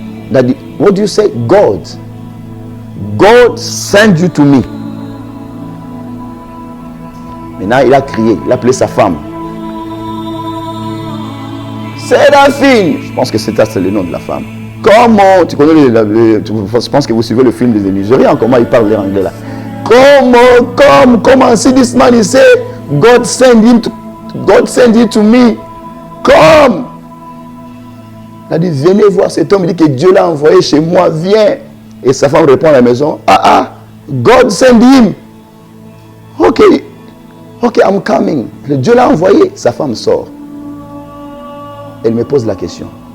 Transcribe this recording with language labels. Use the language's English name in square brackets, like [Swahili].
[French] Il a dit, [English] what do you say? God sent you to me. [French] Maintenant, il a crié, il a appelé sa femme. Séraphine. Je pense que c'est le nom de la femme. Comment, tu connais je pense que vous suivez le film des Nigériens, comment il parle l'anglais là. Comment, [English] see this man, he say, God send you to me. Come. [French] Il a dit, venez voir cet homme, il dit que Dieu l'a envoyé chez moi, viens. Et sa femme répond à la maison, [English] God send him. Ok, I'm coming. [French] Dieu l'a envoyé, sa femme sort. Elle me pose la question.